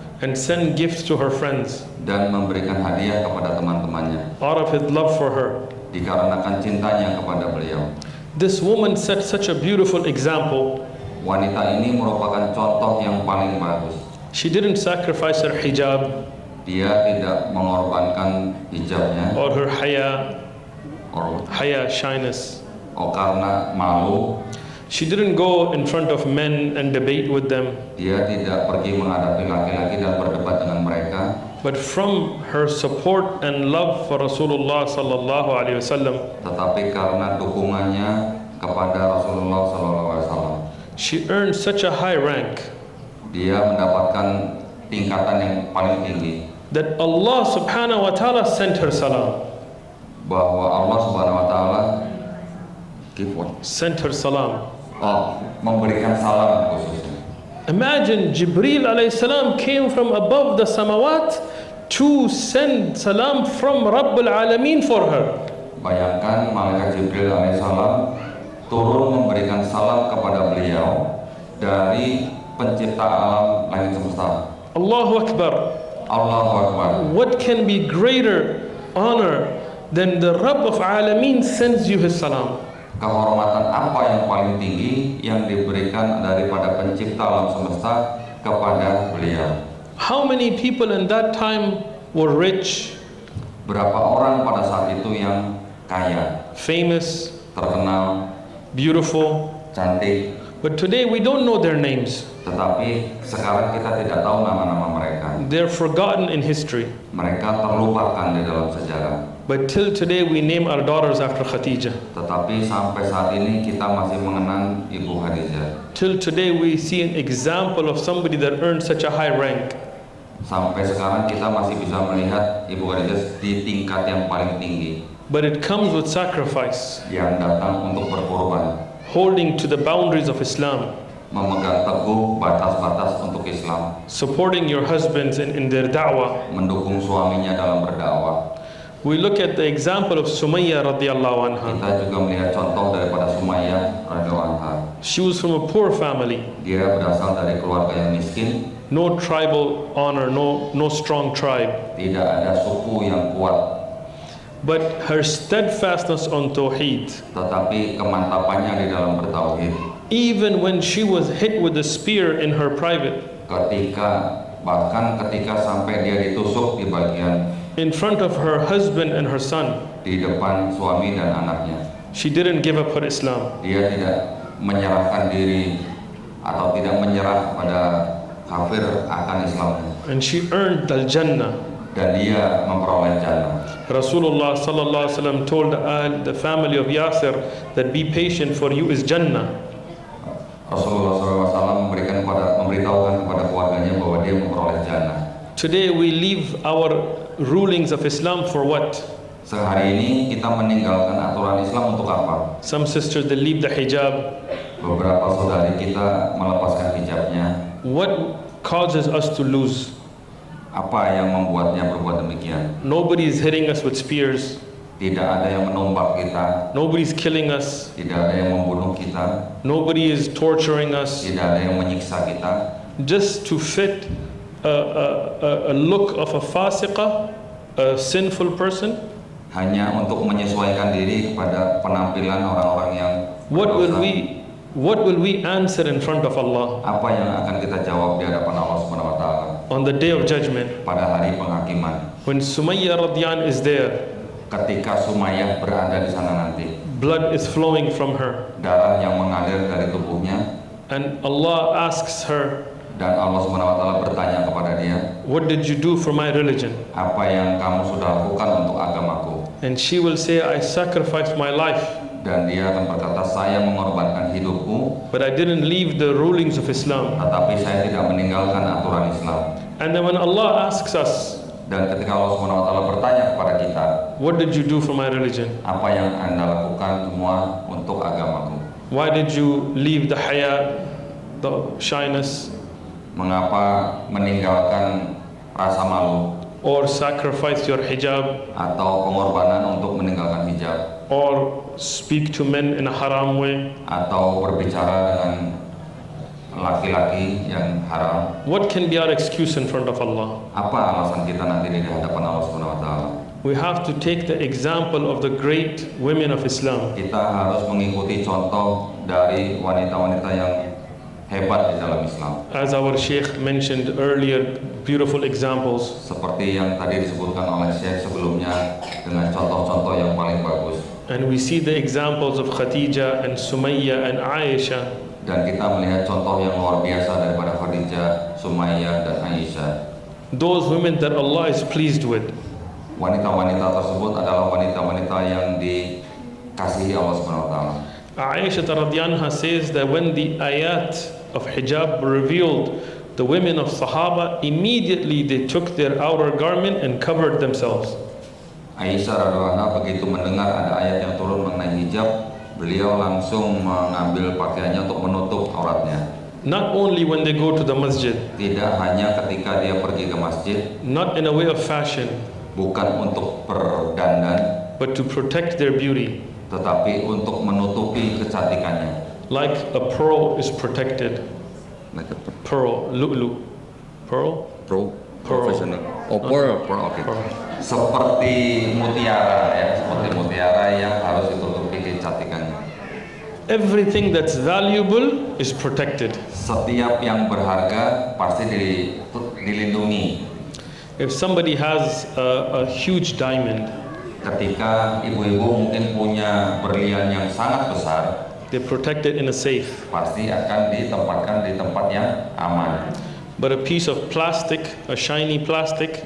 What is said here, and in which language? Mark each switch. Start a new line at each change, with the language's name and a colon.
English: And send gifts to her friends.
Indonesian: dan memberikan hadiah kepada teman-temannya
English: Out of his love for her.
Indonesian: dikarenakan cintanya kepada beliau.
English: This woman set such a beautiful example.
Indonesian: Wanita ini merupakan contoh yang paling bagus.
English: She didn't sacrifice her hijab
Indonesian: Dia tidak mengorbankan hijabnya
English: or her haya, or shyness.
Indonesian: karena malu.
English: She didn't go in front of men and debate with them.
Indonesian: Dia tidak pergi menghadapi laki-laki dan berdebat dengan mereka.
English: But from her support and love for Rasulullah sallallahu alaihi wasallam,
Indonesian: Tetapi karena dukungannya kepada Rasulullah SAW,
English: she earned such a high rank
Indonesian: dia mendapatkan tingkatan yang paling tinggi,
English: that Allah subhanahu wa ta'ala sent her salam.
Indonesian: bahwa Allah Subhanahu Wa Taala
English: Sent her salam.
Indonesian: memberikan salam khususnya.
English: Imagine Jibreel alayhi salam came from above the samawat to send salam from Rabbul Alameen for her.
Indonesian: Bayangkan malaikat Jibril alaihissalam turun memberikan salam kepada beliau dari pencipta alam langit semesta.
Arabic: Allahu Akbar. Allahu Akbar.
English: What can be greater honor than the Rabb of Alameen sends you his salam?
Indonesian: Kehormatan apa yang paling tinggi yang diberikan daripada pencipta alam semesta kepada beliau?
English: How many people in that time were rich,
Indonesian: Berapa orang pada saat itu yang kaya,
English: famous,
Indonesian: terkenal,
English: beautiful?
Indonesian: cantik,
English: But today we don't know their names.
Indonesian: tetapi sekarang kita tidak tahu nama-nama mereka.
English: They're forgotten in history.
Indonesian: Mereka terlupakan di dalam sejarah.
English: But till today we name our daughters after Khadijah.
Indonesian: Tetapi sampai saat ini kita masih mengenang Ibu Khadijah.
English: Till today we see an example of somebody that earned such a high rank.
Indonesian: Sampai sekarang kita masih bisa melihat Ibu Khadijah di tingkat yang paling tinggi,
English: But it comes with sacrifice,
Indonesian: yang datang untuk berkorban,
English: holding to the boundaries of Islam,
Indonesian: memegang teguh batas-batas untuk Islam,
English: supporting your husbands in their da'wah.
Indonesian: mendukung suaminya dalam berdakwah.
English: We look at the example of Sumayyah radhiyallahu anha.
Indonesian: Kita juga melihat contoh daripada Sumayyah radhiyallahu anha.
English: She was from a poor family,
Indonesian: Dia berasal dari keluarga yang miskin,
English: no tribal honor, no strong tribe.
Indonesian: tidak ada suku yang kuat,
English: But her steadfastness on Tawheed,
Indonesian: tetapi kemantapannya di dalam bertauhid.
English: even when she was hit with a spear in her private,
Indonesian: Bahkan ketika sampai dia ditusuk di bagian
English: in front of her husband and her son,
Indonesian: di depan suami dan anaknya,
English: she didn't give up her Islam.
Indonesian: dia tidak menyerahkan diri atau tidak menyerah pada kafir akan Islamnya,
English: And she earned al-Jannah.
Indonesian: dan dia memperoleh jannah.
English: Rasulullah sallallahu alaihi wasallam told the family of Yasir that be patient, for you is Jannah.
Indonesian: Rasulullah SAW memberitahukan kepada keluarganya bahwa dia memperoleh jannah.
English: Today we leave our rulings of Islam for what?
Indonesian: Sehari ini kita meninggalkan aturan Islam untuk apa?
English: Some sisters, they leave the hijab.
Indonesian: Beberapa saudari kita melepaskan hijabnya.
English: What causes us to lose?
Indonesian: Apa yang membuatnya berbuat demikian?
English: Nobody is hitting us with spears.
Indonesian: Tidak ada yang menumpak kita,
English: Nobody's killing us.
Indonesian: tidak ada yang membunuh kita,
English: Nobody is torturing us.
Indonesian: tidak ada yang menyiksa kita.
English: Just to fit a look of a fasiqah, a sinful person.
Indonesian: Hanya untuk menyesuaikan diri kepada penampilan orang-orang yang
English: What
Indonesian: berdosa.
English: will we answer in front of Allah
Indonesian: Apa yang akan kita jawab di hadapan Allah Subhanahu wa taala
English: on the day of judgment?
Indonesian: pada hari penghakiman?
English: When Sumayyah radhiyallahu anha is there,
Indonesian: Ketika Sumayyah berada di sana nanti,
English: blood is flowing from her,
Indonesian: darah yang mengalir dari tubuhnya,
English: and Allah asks her,
Indonesian: dan Allah Subhanahu wa taala bertanya kepada dia,
English: what did you do for my religion?
Indonesian: apa yang kamu sudah lakukan untuk agamaku?
English: And she will say, I sacrificed my life,
Indonesian: Dan dia akan berkata, saya mengorbankan hidupku,
English: but I didn't leave the rulings of Islam.
Indonesian: tetapi saya tidak meninggalkan aturan Islam.
English: And then when Allah asks us,
Indonesian: Dan ketika Allah Subhanahu wa taala bertanya kepada kita,
English: what did you do for my religion?
Indonesian: apa yang Anda lakukan semua untuk agamaku?
English: Why did you leave the haya, the shyness,
Indonesian: Mengapa meninggalkan rasa malu
English: or sacrifice your hijab,
Indonesian: atau pengorbanan untuk meninggalkan hijab,
English: or speak to men in a haram way?
Indonesian: atau berbicara dengan laki-laki yang haram?
English: What can be our excuse in front of Allah?
Indonesian: Apa alasan kita nanti di hadapan Allah Subhanahu wa taala?
English: We have to take the example of the great women of Islam.
Indonesian: Kita harus mengikuti contoh dari wanita-wanita yang hebat di dalam Islam.
English: As our Sheikh mentioned earlier, beautiful examples.
Indonesian: Seperti yang tadi disebutkan oleh Syekh sebelumnya dengan contoh-contoh yang paling bagus.
English: And we see the examples of Khadija and Sumayyah and Aisha.
Indonesian: Dan kita melihat contoh yang luar biasa daripada Khadijah, Sumayyah, dan Aisyah.
English: Those women that Allah is pleased with.
Indonesian: Wanita-wanita tersebut adalah wanita-wanita yang dikasihi Allah Subhanahu wa taala.
English: Aisha radhiyallahu anha says that when the ayat of hijab were revealed, the women of Sahaba immediately they took their outer garment and covered themselves.
Indonesian: Aisyah radhiyallahu anha begitu mendengar ada ayat yang turun mengenai hijab, beliau langsung mengambil pakaiannya untuk menutup auratnya.
English: Not only when they go to the masjid,
Indonesian: Tidak hanya ketika dia pergi ke masjid,
English: not in a way of fashion,
Indonesian: bukan untuk berdandan,
English: but to protect their beauty.
Indonesian: tetapi untuk menutupi kecantikannya.
English: Like a pearl is protected. Pearl, lu'lu. Pearl? Pearl.
Indonesian: Profesional. Oh, pearl, oke.
English: Pearl.
Indonesian: Seperti mutiara ya, seperti mutiara yang harus ditutupi kecantikannya.
English: Everything that's valuable is protected.
Indonesian: Setiap yang berharga pasti dilindungi.
English: If somebody has a huge diamond,
Indonesian: Ketika ibu-ibu mungkin punya berlian yang sangat besar,
English: they protect it in a safe.
Indonesian: pasti akan ditempatkan di tempat yang aman.
English: But a piece of plastic, a shiny plastic,